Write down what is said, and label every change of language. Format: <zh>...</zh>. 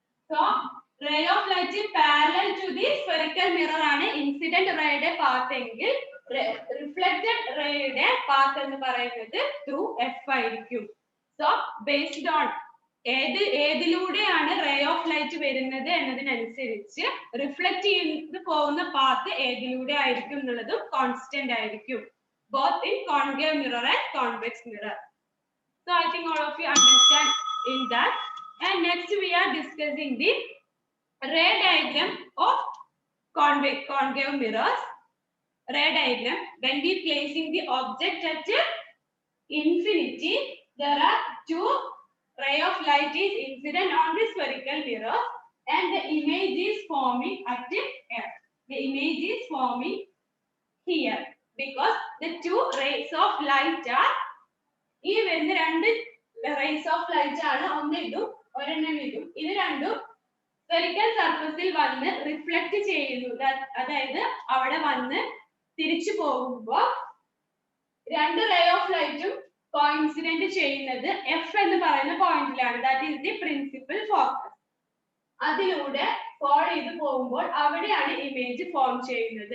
<en>so ray of light parallel to the spherical mirror</en> <ml>ആണ് incident റേയുടെ path എങ്കിൽ reflected റേയുടെ path എന്ന് പറയുന്നത് through F ആയിരിക്കും. So based on ഏതിലൂടെയാണ് ray of light വരുന്നത് എന്നതിനനുസരിച്ച് reflect ചെയ്ത് പോകുന്ന പാത്ത് ഏതിലൂടെ ആയിരിക്കും എന്നുള്ളതും കോൺസ്റ്റന്റ് ആയിരിക്കും, both in concave mirror and convex mirror.</ml> <en>So I think all of you understand in that. And next we are discussing the ray diagram of concave mirrors. Ray diagram, when we placing the object at infinity, there are two ray of light is incident on the spherical mirror and the image is forming at F. The image is forming here because the two rays of light are</en> <ml>ഈ വരുന്ന രണ്ട് raise of light ആണ്, ഒന്ന് ഇതും ഒരെണ്ണം ഇതും. ഇത് രണ്ടും സ്ഫെറിക്കൽ സർഫസിൽ വന്ന് റിഫ്ലക്ട് ചെയ്യുന്നു. അതായത് അവിടെ വന്ന് തിരിച്ചു പോകുമ്പോൾ രണ്ട് റേ ഓഫ് ലൈറ്റും കോയിൻസിഡന്റ് ചെയ്യുന്നത് എഫ് എന്ന് പറയുന്ന പോയിന്റിലാണ്.</ml> <en>That is the principal focus.</en> <ml>അതിലൂടെ ഫോൾ ചെയ്ത് പോകുമ്പോൾ അവിടെയാണ് ഇമേജ് ഫോം ചെയ്യുന്നത്.</ml>